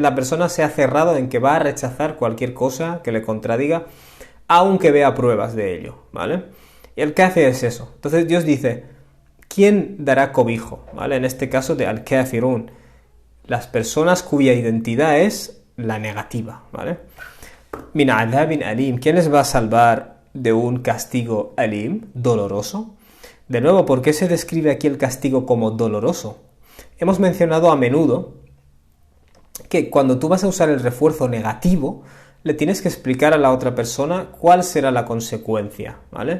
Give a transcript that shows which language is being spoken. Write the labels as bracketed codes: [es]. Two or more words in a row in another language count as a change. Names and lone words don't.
[es] La persona se ha cerrado en que va a rechazar cualquier cosa que le contradiga, aunque vea pruebas de ello, ¿vale? Y el kafir es eso. Entonces Dios dice, ¿quién dará cobijo? ¿Vale? En este caso de al-kafirun, las personas cuya identidad es la negativa, ¿vale? [ar] من عذاب أليم, [es] ¿quién les va a salvar de un castigo alim, doloroso? De nuevo, ¿por qué se describe aquí el castigo como doloroso? Hemos mencionado a menudo que cuando tú vas a usar el refuerzo negativo, le tienes que explicar a la otra persona cuál será la consecuencia, ¿vale?